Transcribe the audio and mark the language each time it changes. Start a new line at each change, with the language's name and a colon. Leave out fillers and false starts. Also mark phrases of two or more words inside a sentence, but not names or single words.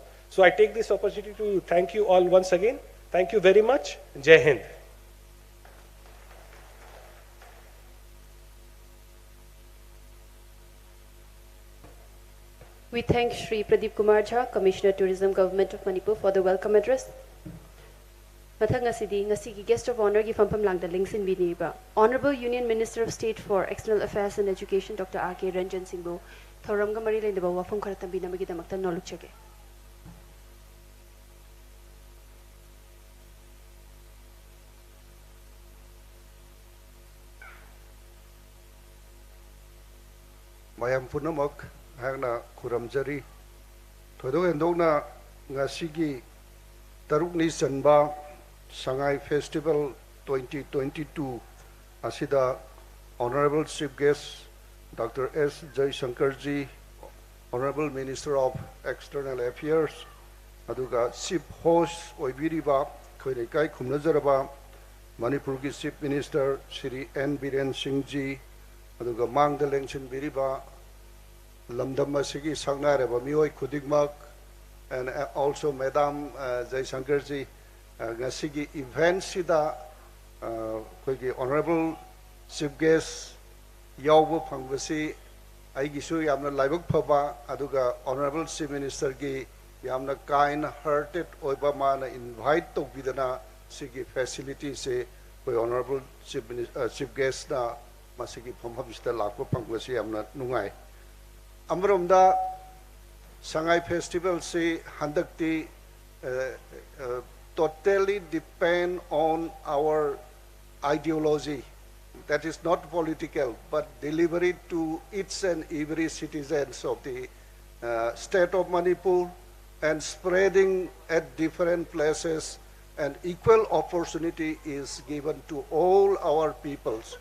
English: So I take this opportunity to thank you all once again. Thank you very much. Jai Hind. We thank Shri Pradeep Kumar Jha, Commissioner Tourism, Government of Manipur, for the welcome address.
Manipuri: Mathang ngasidi ngasigi
English: guest of honor
Manipuri: gi fampham langda lingsin biniba
English: Honorable Union Minister of State for External Affairs and Education, Dr.
Manipuri: R.K. Ranjan Singh bu thoramga mari lainaba wafam khara tambina magi damakta nolukchage. Mayam punamak hangna kuramjari thodo endokna ngasigi tarukni sanba Sangai Festival 2022 asida
English: Honorable Chief Guest Dr. S. Jaisankarji, Honorable Minister of External Affairs,
Manipuri: aduga
English: Chief Host
Manipuri: oibiriba khoirekai khumnajaraba Manipur ki Chief Minister Shri N. Biren Singh Ji, aduga mangda lengchin biriba lamdam asigi sangnareba mioi khudikmak,
English: and also Madam Jaisankarji
Manipuri: ngasigi event sida koigi
English: Honorable Chief Guest
Manipuri: yaw phangwasi aigisu yamna laibuk phaba aduga
English: honorable chief minister
Manipuri: gi yamna
English: kind hearted
Manipuri: oiba mana
English: invite to
Manipuri: bidana sigi facility se koi
English: honorable chief guest
Manipuri: na masigi phomham sta lakwa phangwasi yamna nungai amromda Sangai festival se handakti
English: totally depend on our ideology. That is not political, but delivery to each and every citizens of the state of Manipur and spreading at different places, and equal opportunity is given to all our peoples.